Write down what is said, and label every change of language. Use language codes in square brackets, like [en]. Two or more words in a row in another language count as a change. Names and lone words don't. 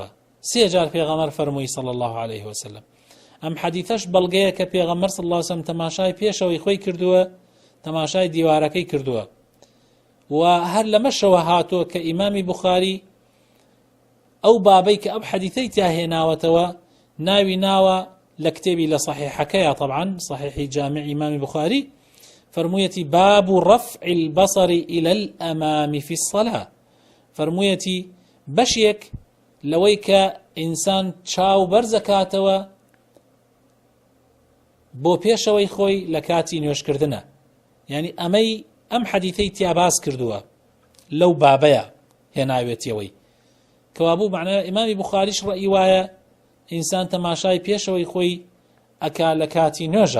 [ckb] سێ جار پێغەمبەر فەرمووی [ar] صلی الله عليه وسلم. [ckb] ئەم حەدیثەش بەڵگەیە کە پێغەمبەر [ar] صلی الله عليه وسلم [ckb] تەماشای پێشەوەی خۆی کردووە، تەماشای دیوارەکەی کردووە. و هەر لەمەشەوە هاتووە کە ئیمامی بوخاری ئەو بابەی کە ئەو حەدیثەی تیا هێناوەتەوە ناوی ناوە لە کتێبی لە صحیحەکەیە، طبعا صحیحی جامع ئیمامی بوخاری، فەرموویەتی [ar] باب رفع البصر إلى الأمام في الصلاة. [ckb] فەرموویەتی بەشێک لەوەی کە ئینسان چاو بەرزەکاتەوە بۆ پێشەوەی خۆی لە کاتی نوێژکردنە، یعنی ئەم حەدیثەی تیا باس کردووە لەو بابەیە هێناوێتیەوەی، کەوابوو معنای ئیمامی بوخاریش ڕەئی وایە ئینسان تەماشای پێشەوەی خۆی ئەکا لە کاتی نوێژە.